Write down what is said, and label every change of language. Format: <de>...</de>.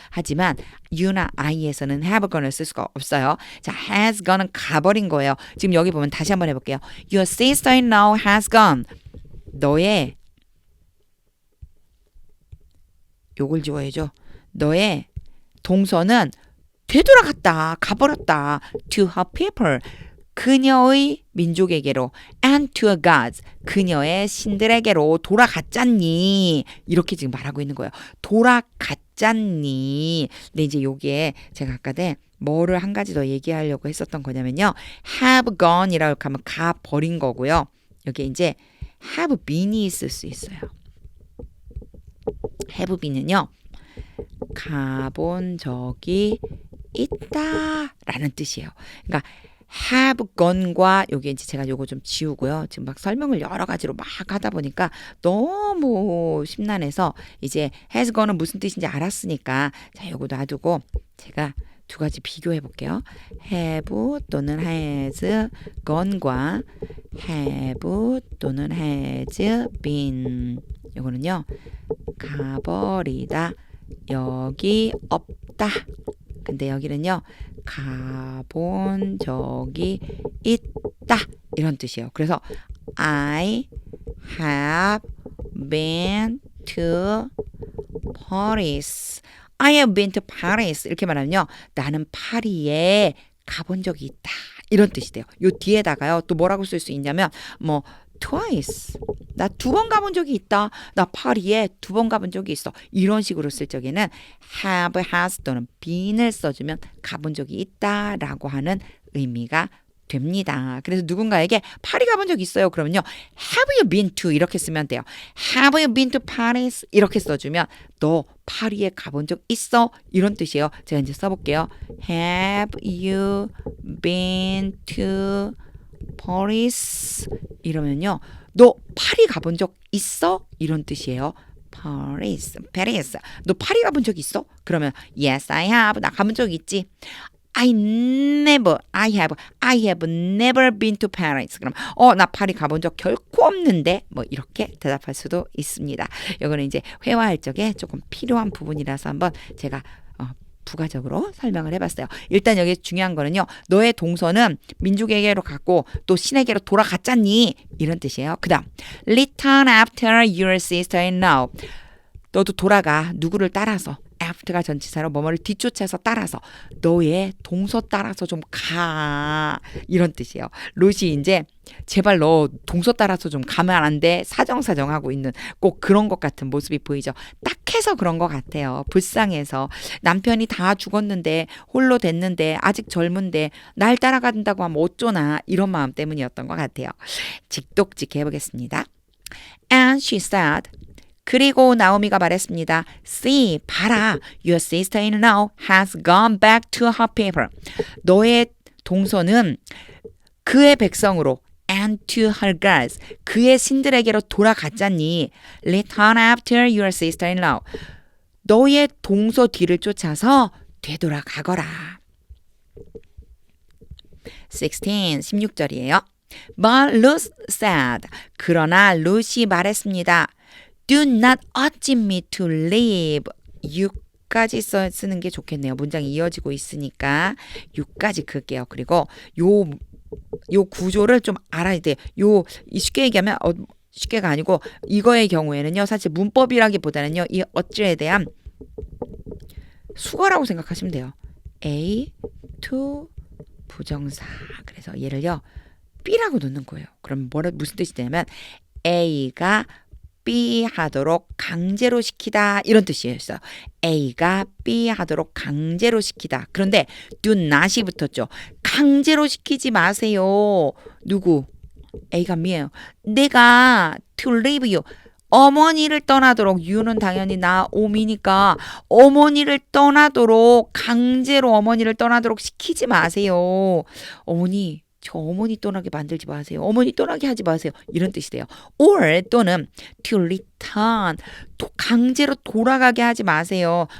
<ko>하지만 you나 I에서는 have gone을 쓸 수가 없어요. 자, has gone은 가버린 거예요. 지금 여기 보면 다시 한번 해볼게요.</ko> <en>Your sister-in-law has gone.</en> <ko>너의 요걸 지워야죠. 너의 동서는 되돌아갔다. 가버렸다.</ko> <en>To her people.</en> <ko>그녀의 민족에게로</ko> <en>and to her gods.</en> <ko>그녀의 신들에게로 돌아갔잖니. 이렇게 지금 말하고 있는 거예요. 돌아갔잖니. 근데 이제 여기에 제가 아까 뭐를 한 가지 더 얘기하려고 했었던 거냐면요. have gone이라고 하면 가버린 거고요. 여기 이제 have been이 있을 수 있어요. have been은요. 가본 적이 있다라는 뜻이에요. 그러니까 have gone과 여기 이제 제가 요거 좀 지우고요. 지금 막 설명을 여러 가지로 막 하다 보니까 너무 심란해서 이제 has gone은 무슨 뜻인지 알았으니까 자 요거 놔두고 제가 두 가지 비교해 볼게요. have 또는 has gone과 have 또는 has been 요거는요. 가버리다 여기 없다. 근데 여기는요. 가본 적이 있다. 이런 뜻이에요.</ko> <en>그래서 I have been to Paris. I have been to Paris.</en> <ko>이렇게 말하면요. 나는 파리에 가본 적이 있다. 이런 뜻이 돼요. 요 뒤에다가요. 또 뭐라고 쓸 수 있냐면 뭐 twice. 나 2번 가본 적이 있다. 나 파리에 2번 가본 적이 있어. 이런 식으로 쓸 적에는 have, has 또는 been을 써주면 가본 적이 있다라고 하는 의미가 됩니다. 그래서 누군가에게 파리 가본 적 있어요. 그러면요.</ko> <en>Have you been to?</en> <ko>이렇게 쓰면 돼요.</ko> <en>Have you been to Paris?</en> <ko>이렇게 써주면 너 파리에 가본 적 있어? 이런 뜻이에요. 제가 이제 써볼게요.</ko> <en>Have you been to Paris?</en> <ko>이러면요. 너 파리 가본 적 있어? 이런 뜻이에요. Paris. 너 파리 가본 적 있어?</ko> <en>그러면 Yes, I have.</en> <ko>나 가본 적 있지.</ko> <en>I have never been to Paris.</en> <ko>그럼 나 파리 가본 적 결코 없는데 뭐 이렇게 대답할 수도 있습니다. 이거는 이제 회화할 적에 조금 필요한 부분이라서 한번 제가 부가적으로 설명을 해봤어요. 일단 여기 중요한 거는요. 너의 동서는 민족에게로 갔고 또 신에게로 돌아갔잖니 이런 뜻이에요. 그 다음</ko> <en>return after your sister-in-law.</en> <ko>너도 돌아가. 누구를 따라서. after가 전치사로 뭐뭐를 뒤쫓아서 따라서 너의 동서 따라서 좀 가. 이런 뜻이에요. 롯이 이제 제발 너 동서 따라서 좀 가면 안 돼. 사정사정하고 있는 꼭 그런 것 같은 모습이 보이죠. 딱해서 그런 것 같아요. 불쌍해서 남편이 다 죽었는데 홀로 됐는데 아직 젊은데 날 따라간다고 하면 어쩌나 이런 마음 때문이었던 것 같아요. 직독직 해보겠습니다.</ko> <en>And she said</en> <ko>그리고 나오미가 말했습니다. See, 봐라.</ko> <en>Your sister-in-law has gone back to her people.</en> <ko>너의 동서는 그의 백성으로</ko> <en>and to her gods.</en> <ko>그의 신들에게로 돌아갔잖니.</ko> <en>Return after your sister-in-law.</en> <ko>너의 동서 뒤를 쫓아서 되돌아가거라. 16절이에요.</ko> <en>But Ruth said.</en> <ko>그러나 룻이 말했습니다.</ko> <en>Do not urge me to leave.</en> <ko>6까지 쓰는 게 좋겠네요. 문장이 이어지고 있으니까 6까지 그을게요. 그리고 요 구조를 좀 알아야 돼요. 쉽게 얘기하면 쉽게가 아니고 이거의 경우에는요. 사실 문법이라기보다는요. 이 어찌에 대한 수거라고 생각하시면 돼요. A to 부정사. 그래서 얘를요. B라고 넣는 거예요. 그럼 무슨 뜻이 되냐면 A가 B 하도록 강제로 시키다 이런 뜻이었어요. A가 B 하도록 강제로 시키다. 그런데 do not이 붙었죠. 강제로 시키지 마세요. 누구? A가 Me예요. 내가</ko> <en>to leave you.</en> <ko>어머니를 떠나도록 you는 당연히 나오미니까 어머니를 떠나도록 강제로 어머니를 떠나도록 시키지 마세요. 저 어머니 떠나게 만들지 마세요. 어머니 떠나게 하지 마세요. 이런 뜻이 돼요. or 또는</ko> <en>to return</en> <ko>강제로 돌아가게 하지 마세요.</ko>